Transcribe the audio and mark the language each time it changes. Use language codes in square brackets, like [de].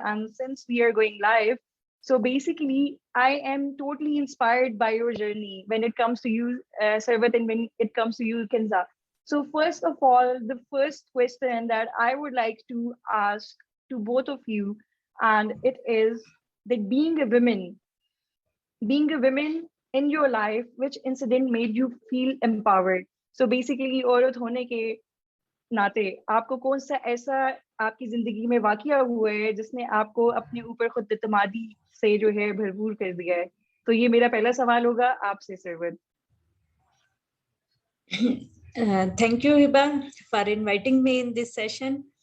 [en] And since we are going live, so basically, I am totally inspired by your journey when it comes to you, Sarvat, and when it comes to you, Kenza. So first of all, the first question that I would like to ask to both of you, and it is that being a woman in your life, which incident made you feel empowered? So basically, [hi] औरत होने के नाते आपको कौन सा ऐसा आपकी जिंदगी में वाकया हुआ है जिसने आपको अपने ऊपर खुद इत्मीनादी से जो है भरपूर कर दिया है? तो ये मेरा पहला सवाल होगा आपसे, सरवद. [en] Thank you, Hiba, for inviting me in this session.